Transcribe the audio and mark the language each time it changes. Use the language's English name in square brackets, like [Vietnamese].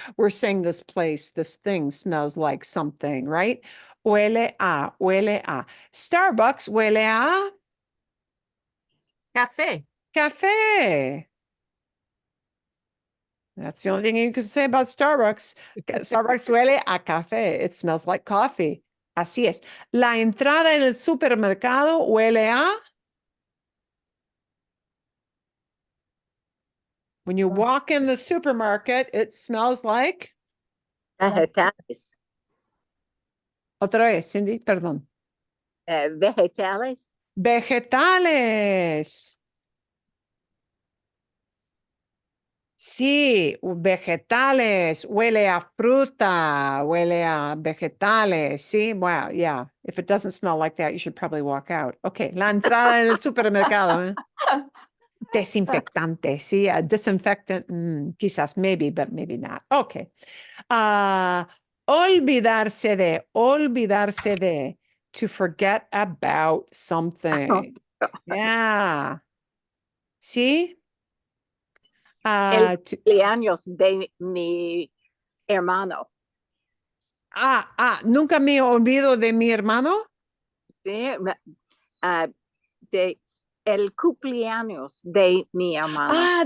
[English] We're saying this place, this thing smells like something, right? [Spanish] Huele a. Starbucks huele a Café. café. [English] That's the only thing you can say about Starbucks. [Spanish] Starbucks huele a café. [English] It smells like coffee. [Spanish] Así es. La entrada en el supermercado huele a. [English] When you walk in the supermarket, it smells like. [Spanish] Vegetales. Otra vez, Cindy, perdón. Vegetales. Vegetales. Sí, vegetales, huele a fruta, huele a vegetales, sí, wow, yeah. [English] If it doesn't smell like that, you should probably walk out. [Spanish] Okay, la entrada en el supermercado, ¿eh? Desinfectante, sí, disinfectant, quizás, [English] maybe, but maybe not. Okay. [Spanish] Olvidarse de, [English] to forget about something. Yeah. See? [Spanish] El cumpleaños de mi hermano. Nunca me olvido de mi hermano. Sí, de el cumpleaños de mi hermano.